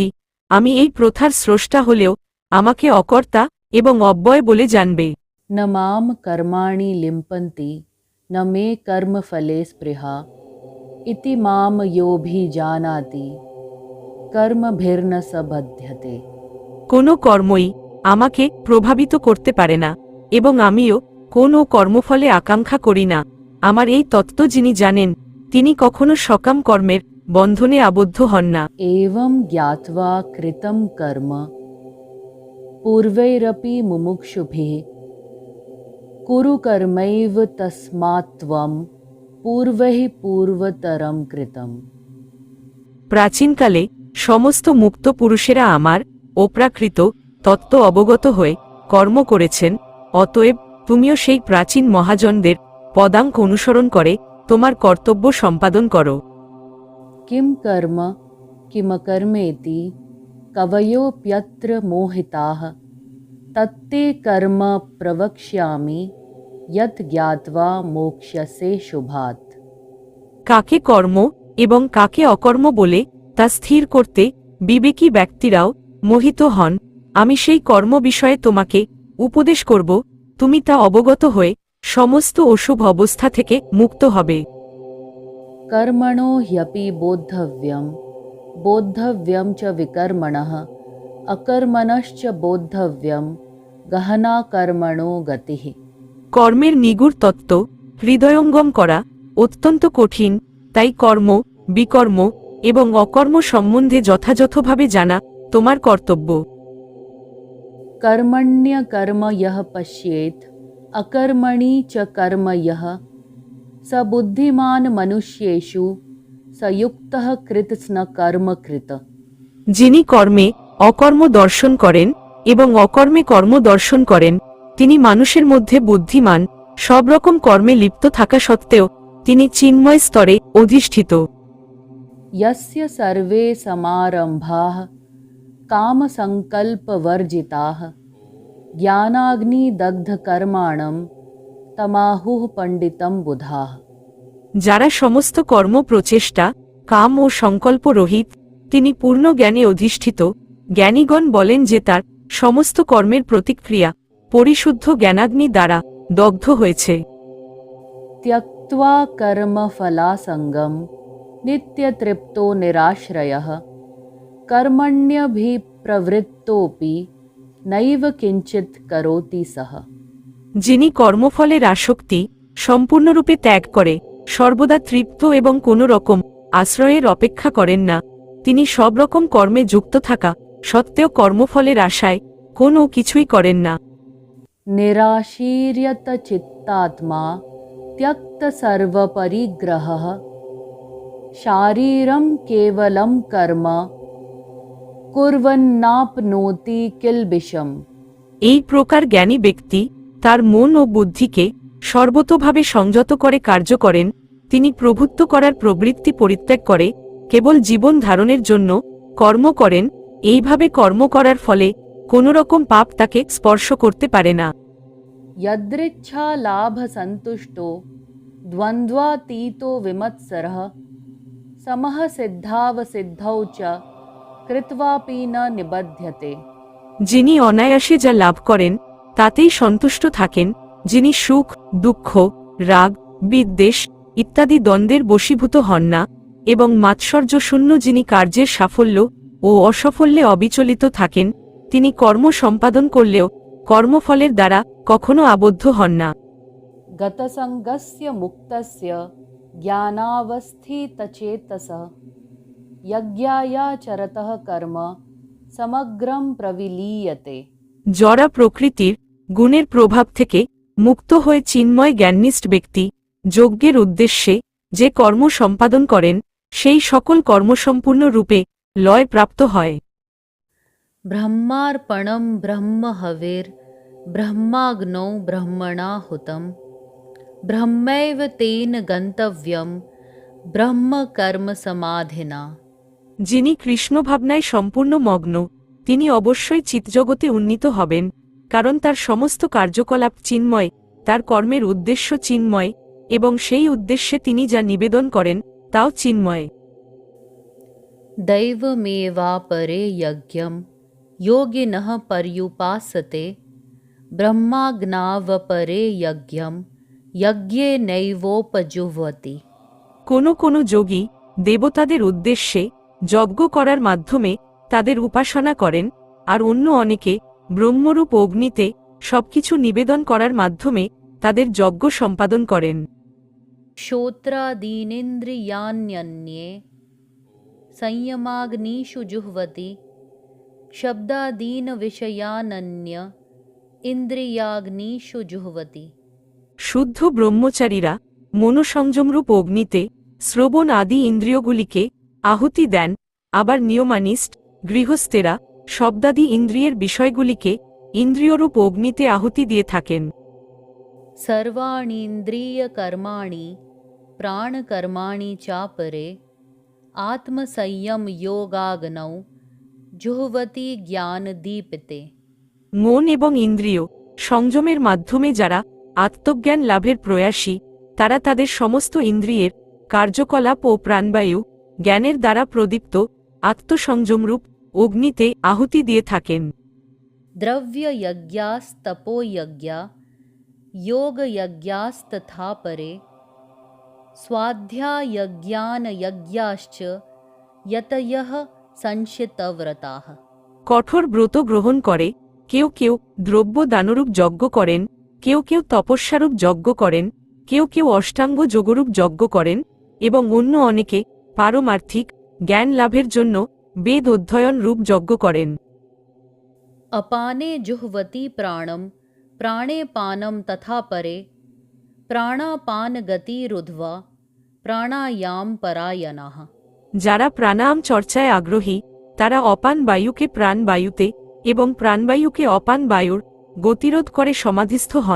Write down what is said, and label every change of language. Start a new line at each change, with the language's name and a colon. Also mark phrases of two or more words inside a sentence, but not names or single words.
Bangla: আমি এই প্রথার স্রষ্টা হলেও আমাকে অকর্তা এবং অব্যয় বলে জানবে।
Sanskrit: न मां कर्माणि लिम्पन्ति न मे कर्मफले स्पृहा इति मां योऽभिजानाति कर्मभिर्न स बध्यते।
Bangla: কোনো কর্মই আমাকে প্রভাবিত করতে পারে না এবং আমিও কোনো কর্মফলে আকাঙ্ক্ষা করি না। আমার এই তত্ত্ব যিনি জানেন তিনি কখনো সকাম কর্মের বন্ধনে আবদ্ধ হন না।
Sanskrit: एवं ज्ञात्वा कृतं कर्म पूर्वैरपि मुमुक्षुभिः कुरु कर्मैव तस्मात् त्वं पूर्वैः पूर्वतरं कृतम्।
Bangla: প্রাচীনকালে সমস্ত মুক্ত পুরুষেরা আমার অপ্রাকৃত তত্ত্ব অবগত হয়ে কর্ম করেছেন, অতএব তুমিও সেই প্রাচীন মহাজনদের পদাঙ্ক অনুসরণ করে তোমার কর্তব্য সম্পাদন করো।
Sanskrit: किं कर्म किमकर्मेति कवयोऽप्यत्र मोहिताः तत्ते कर्म प्रवक्ष्यामि यत् ज्ञात्वा मोक्ष्यसे शुभात्।
Bangla: কাকে কর্ম এবং কাকে অকর্ম বলে তা স্থির করতে বিবেকী ব্যক্তিরাও মোহিত হন। আমি সেই কর্ম বিষয়ে তোমাকে উপদেশ করব, তুমি তা অবগত হয়ে সমস্ত অশুভ অবস্থা থেকে মুক্ত হবে।
Sanskrit: कर्मणो ह्यपि बोद्धव्यं बोद्धव्यं च विकर्मणः अकर्मणश्च बोद्धव्यं गहना कर्मणो गतिः।
Bangla: কর্মের নিগুড় তত্ত্ব হৃদয়ঙ্গম করা অত্যন্ত কঠিন, তাই কর্ম বিকর্ম এবং অকর্ম সম্বন্ধে যথাযথভাবে জানা তোমার কর্তব্য।
Sanskrit: कर्मण्यकर्म यः पश्येत् अकर्मणि च कर्म यः स बुद्धिमान् मनुष्येषु स युक्तः कृतस्न कर्म कृत।
Bangla: যিনি কর্মে অকর্ম দর্শন করেন এবং অকর্মে কর্ম দর্শন করেন তিনি মানুষের মধ্যে বুদ্ধিমান। সব রকম কর্মে লিপ্ত থাকা সত্ত্বেও তিনি চিন্ময় স্তরে অধিষ্ঠিত।
Sanskrit: यस्य सर्वे समारम्भाः कामसङ्कल्पवर्जिताः ज्ञानाग्निदग्धकर्माणं तमाहुः पण्डितं बुधाः।
Bangla: যারা সমস্ত কর্ম প্রচেষ্টা কাম ও সংকল্প রহিত তিনি পূর্ণ জ্ঞানে অধিষ্ঠিত। জ্ঞানীগণ বলেন যে তার সমস্ত কর্মের প্রতিক্রিয়া পরিশুদ্ধ জ্ঞানাগ্নি দ্বারা দগ্ধ হয়েছে।
Sanskrit: त्यक्त्वा कर्मफलासङ्गं नित्यतृप्तो निराश्रयः कर्मण्यभिप्रवृत्तोऽपि नैव किञ्चित् करोति सः।
Bangla: যিনি কর্মফলের আসক্তি সম্পূর্ণরূপে ত্যাগ করে সর্বদা তৃপ্ত এবং কোনো রকম আশ্রয়ের অপেক্ষা করেন না, তিনি সব রকম কর্মে যুক্ত থাকা সত্ত্বেও কর্মফলের আশায় কোনো কিছুই করেন না।
Sanskrit: निराशीर्यत चित्तात्मा त्यक्त सर्वपरिग्रहः शारीरं केवलं कर्म कुर्वन्नाप्नोति किल्बिषम्।
Bangla: এই প্রকার জ্ঞানী ব্যক্তি তার মন ও বুদ্ধিকে সর্বতোভাবে সংযত করে কার্য করেন। তিনি প্রভুত্ব করার প্রবৃত্তি পরিত্যাগ করে কেবল জীবন ধারণের জন্য কর্ম করেন। এইভাবে কর্ম করার ফলে কোনো রকম পাপ তাকে স্পর্শ করতে পারে না।
Sanskrit: यदृच्छा लाभ संतुष्टो द्वन्द्वातीतो विमत्सरः समः सिद्धावसिद्धौ च कृत्वापि न निबध्यते।
Bangla: যিনি অনায়াসে যা লাভ করেন তাতেই সন্তুষ্ট থাকেন, যিনি সুখ দুঃখ রাগ বিদ্বেষ ইত্যাদি দ্বন্দ্বের বশীভূত হন না এবং মাৎসর্যশূন্য, যিনি কার্যের সাফল্য ও অসাফল্যে অবিচলিত থাকেন, তিনি কর্ম সম্পাদন করলেও কর্মফলের দ্বারা কখনো আবদ্ধ হন না।
Sanskrit: गतसङ्गस्य मुक्तस्य ज्ञानावस्थितचेतसः यज्ञायाचरतः कर्म समग्रं प्रविलीयते।
Bangla: জড়া প্রকৃতির গুণের প্রভাব থেকে মুক্ত হয়ে চিন্ময় জ্ঞাননিষ্ঠ ব্যক্তি যজ্ঞের উদ্দেশ্যে যে কর্ম সম্পাদন করেন সেই সকল কর্মসম্পূর্ণ রূপে লয় প্রাপ্ত হয়।
Sanskrit: ब्रह्मार्पणं ब्रह्महविर् ब्रह्माग्नौ ब्रह्मणाहुतं ब्रह्मैव तेन गन्तव्यं ब्रह्मकर्मसमाधिना।
Bangla: যিনি কৃষ্ণ ভাবনায় সম্পূর্ণ মগ্ন তিনি অবশ্যই চিৎজগতে উন্নীত হবেন, কারণ তার সমস্ত কার্যকলাপ চিন্ময়, তার কর্মের উদ্দেশ্য চিন্ময়, এবং সেই উদ্দেশ্যে তিনি যা নিবেদন করেন তাও চিন্ময়।
Sanskrit: दैवमेवापरे यज्ञं योगिनः पर्युपासते ब्रह्माज्ञावपरे यज्ञं यज्ञेनैवोपजुह्वति।
Bangla: কোনো যোগী দেবতাদের উদ্দেশ্যে যজ্ঞ করার মাধ্যমে তাদের উপাসনা করেন, আর অন্য অনেকে ব্রহ্মরূপ অগ্নিতে সবকিছু নিবেদন করার মাধ্যমে তাদের যজ্ঞ সম্পাদন করেন।
Sanskrit: श्रोत्रादीनेन्द्रियाण्यन्ये संयमाग्निषु जुह्वति शब्दादीनविषयानन्य इन्द्रियाग्निषु जुह्वति।
Bangla: শুদ্ধ ব্রহ্মচারীরা মনোসংযমরূপ অগ্নিতে শ্রবণ আদি ইন্দ্রিয়গুলিকে আহুতি দেন, আবার নিয়মানিষ্ঠ গৃহস্থেরা শব্দাদি ইন্দ্রিয়ের বিষয়গুলিকে ইন্দ্রিয়রূপ অগ্নিতে আহুতি দিয়ে থাকেন।
Sanskrit: सर्वाणीन्द्रियकर्माणि प्राणकर्माणि चापरे आत्मसंयम योगाग्नौ जुह्वति ज्ञानदीपिते।
Bangla: মন এবং ইন্দ্রিয় সংযমের মাধ্যমে যারা আত্মজ্ঞান লাভের প্রয়াসী তারা তাদের সমস্ত ইন্দ্রিয়ের কার্যকলাপ ও প্রাণবায়ু জ্ঞানের দ্বারা প্রদীপ্ত আত্মসংযমরূপ অগ্নিতে আহুতি দিয়ে থাকেন।
Sanskrit: द्रव्ययज्ञास्तपोयज्ञा योगयज्ञास्तथा परे स्वाध्यायज्ञानयज्ञाश्च यतयः संशितव्रताः।
Bangla: কঠোর ব্রত গ্রহণ করে কেউ কেউ দ্রব্য দানরূপ যজ্ঞ করেন, কেউ কেউ তপস্যারূপ যজ্ঞ করেন, কেউ কেউ অষ্টাঙ্গ যোগরূপ যজ্ঞ করেন, এবং অন্য অনেকে পারমার্থিক জ্ঞান লাভের জন্য বেদ অধ্যয়ন রূপ যজ্ঞ করেন।
Sanskrit: अपाने जुह्वति प्राणं प्राणे पानं तथा परे प्राणापानगतिरुद्ध्वा प्राणायाम परायणाः।
Bangla: যারা প্রাণায়াম চর্চায় আগ্রহী তারা অপান বায়ুকে প্রাণবায়ুতে এবং প্রাণবায়ুকে অপান বায়ুর গতিরোধ করে সমাধিস্থ হন।